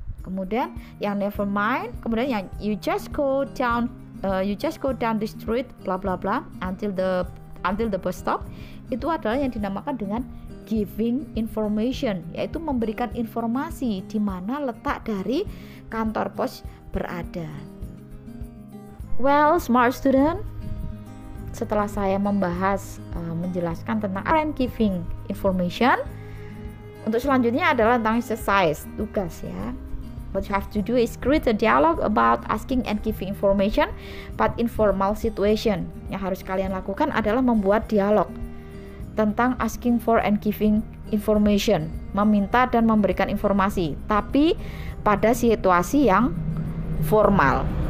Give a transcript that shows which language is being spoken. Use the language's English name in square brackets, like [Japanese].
[Indonesian] Kemudian yang never mind, kemudian yang [English] you just go down the street bla bla bla until the bus stop, [Indonesian] itu adalah yang dinamakan dengan giving information, yaitu memberikan informasi di mana letak dari kantor pos berada. Well, smart student, setelah saya menjelaskan tentang giving information, untuk selanjutnya adalah tentang exercise, tugas ya. [English] What you have to do is create a dialogue about asking and giving information but informal situation. [Indonesian] Yang harus kalian lakukan adalah membuat dialog tentang asking for and giving information, meminta dan memberikan informasi, tapi pada situasi yang formal.